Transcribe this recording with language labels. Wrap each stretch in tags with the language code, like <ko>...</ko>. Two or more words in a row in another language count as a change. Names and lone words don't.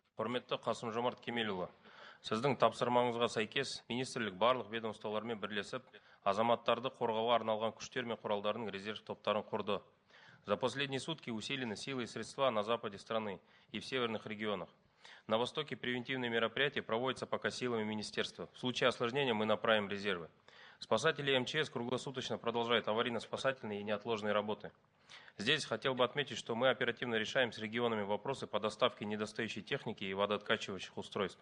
<kk>Құрметті Қасым-Жомарт Кемелұлы, сіздің тапсырмаңызға сәйкес министрлік барлық ведомстволармен бірлесіп, азаматтарды қорғауға арналған күштер мен құралдардың резерв топтарын құрды.</kk> <ru>За последние сутки усилены силы и средства на западе страны и в северных регионах. На востоке превентивные мероприятия проводятся пока силами министерства. В случае осложнения мы направим резервы. Спасатели МЧС круглосуточно продолжают аварийно-спасательные и неотложные работы. Здесь хотел бы отметить, что мы оперативно решаем с регионами вопросы по доставке недостающей техники и водооткачивающих устройств.</ru>